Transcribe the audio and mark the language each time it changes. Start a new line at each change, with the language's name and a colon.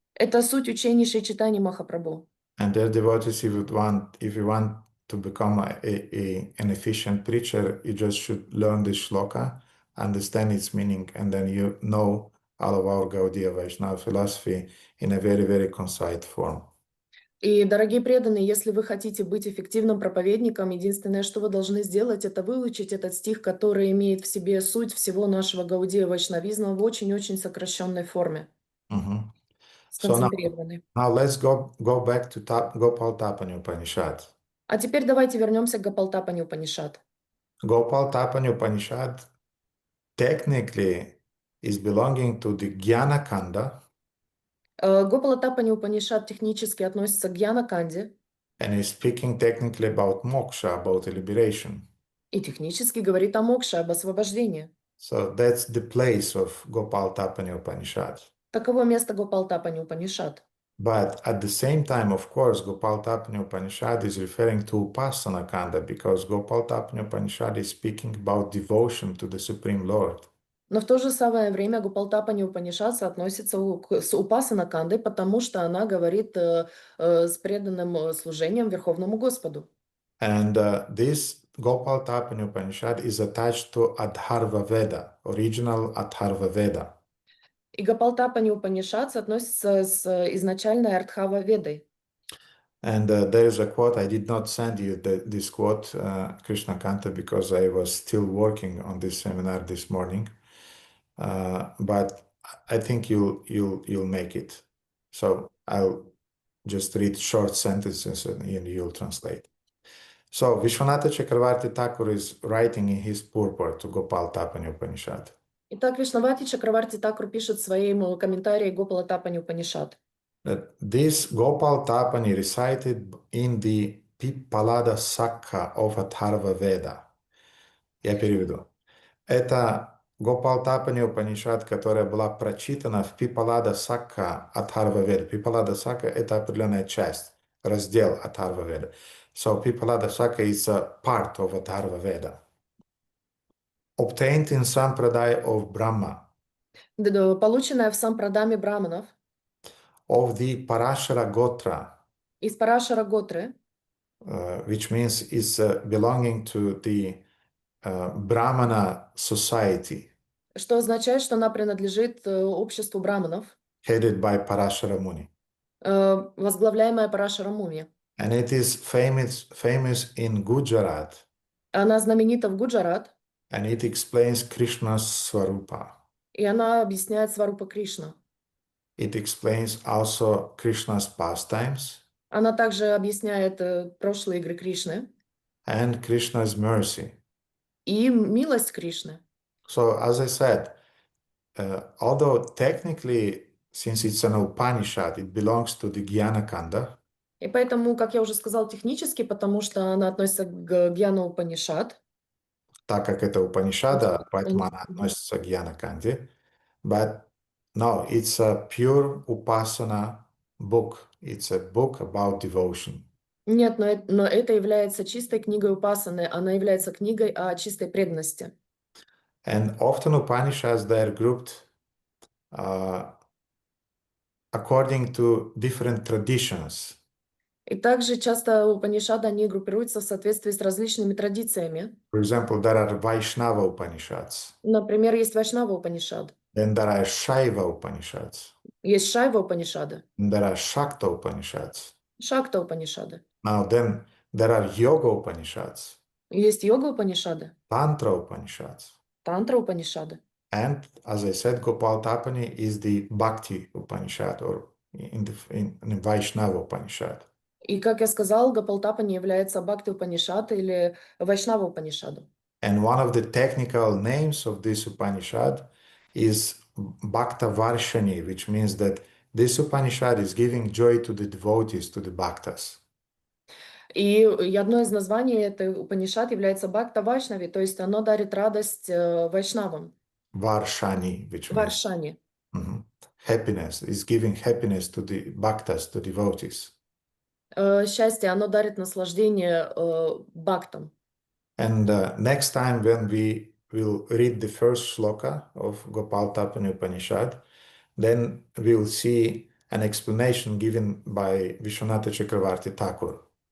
Russian: Это суть учений Шри Чайтаньи Махапрабху.
English: And their devotees, if you want to become an efficient preacher, you just should learn this shloka, understand its meaning, and then you know all of our Gaudiya Vaishnava philosophy in a very, very concise form.
Russian: И, дорогие преданные, если вы хотите быть эффективным проповедником, единственное, что вы должны сделать, это выучить этот стих, который имеет в себе суть всего нашего Гаудия Вайшнавизма в очень-очень сокращенной форме,
English: So
Russian: сконцентрированной.
English: now let's go back to Gopal Tapani Upanishad.
Russian: А теперь давайте вернемся к Гопалтапани Упанишад.
English: Gopal Tapani Upanishad technically is belonging to the Jnana Kanda
Russian: Гопалатапани Упанишад технически относится к Гьяна-канде
English: and is speaking technically about moksha, about liberation.
Russian: и технически говорит о мокше, об освобождении.
English: So that's the place of Gopal Tapani Upanishad.
Russian: Таково место Гопалтапани Упанишад.
English: But at the same time, of course, Gopal Tapani Upanishad is referring to Upasana Kanda because Gopal Tapani Upanishad is speaking about devotion to the Supreme Lord.
Russian: Но в то же самое время Гопалтапани Упанишад соотносится с Упасана Кандой, потому что она говорит с преданным служением Верховному Господу.
English: And this Gopal Tapani Upanishad is attached to Adharva Veda, original Adharva Veda.
Russian: И Гопалтапани Упанишад соотносится с изначальной Артхава Ведой.
English: And there is a quote, I did not send you this quote, Krishna Kanta, because I was still working on this seminar this morning. But I think you'll make it. So I'll just read short sentences and you'll translate. So Vishwanatha Chakravarti Thakur is writing in his purport to Gopal Tapani Upanishad.
Russian: Итак, Вишнавати Чакраварти Такур пишет в своем комментарии Гопалатапани Упанишад.
English: That this Gopal Tapani recited in the Pippalada Sakha of Atharva Veda.
Russian: Я переведу. Это Гопалтапани Упанишад, которая была прочитана в Пипалада Сакка Атхарва Веда. Пипалада Сакка — это определенная часть, раздел Атхарва Веда.
English: So Pipalada Saka is a part of Atharva Veda. Obtained in Sampradaya of Brahma,
Russian: Полученная в сампрадаме браманов
English: of the Parashara Gotra,
Russian: из Парашара Готры,
English: which means is belonging to the Brahmana society,
Russian: что означает, что она принадлежит обществу браманов,
English: headed by Parashara Muni.
Russian: возглавляемая Парашара Муни.
English: And it is famous in Gujarat,
Russian: Она знаменита в Гуджарат,
English: and it explains Krishna's Swarupa.
Russian: и она объясняет Сварупа Кришна.
English: It explains also Krishna's pastimes
Russian: Она также объясняет прошлые игры Кришны
English: and Krishna's mercy.
Russian: и милость Кришны.
English: So, as I said, although technically, since it's an Upanishad, it belongs to the Jnana Kanda,
Russian: И поэтому, как я уже сказал, технически, потому что она относится к Гьяна Упанишад. так как это Upanishada, поэтому она относится к Jnana Kande.
English: But no, it's a pure Upasana book. It's a book about devotion.
Russian: Нет, но это является чистой книгой Упасаны, она является книгой о чистой преданности.
English: And often Upanishads, they are grouped according to different traditions.
Russian: И также часто Упанишады, они группируются в соответствии с различными традициями.
English: For example, there are Vaishnava Upanishads.
Russian: Например, есть Вайшнава Упанишад,
English: Then there are Shaiva Upanishads.
Russian: есть Шайва Упанишады,
English: And there are Shakta Upanishads.
Russian: Шакта Упанишады,
English: Now then there are Yoga Upanishads,
Russian: есть Йога Упанишады,
English: Tantra Upanishads.
Russian: Тантра Упанишады.
English: And as I said, Gopal Tapani is the Bhakti Upanishad, or in Vaishnava Upanishad.
Russian: И, как я сказал, Гапалтапани является Бхакти Упанишад или Вайшнава Упанишаду.
English: And one of the technical names of this Upanishad is Bhakta Varshani, which means that this Upanishad is giving joy to the devotees, to the bhaktas.
Russian: И одно из названий этой Упанишад является Бхакта Вайшнави, то есть оно дарит радость вайшнавам.
English: Varshani, which means
Russian: Варшани.
English: happiness, is giving happiness to the bhaktas, to devotees.
Russian: Счастье, оно дарит наслаждение бхактам.
English: And next time when we will read the first shloka of Gopal Tapani Upanishad, then we will see an explanation given by Vishwanatha Chakravarti Thakur.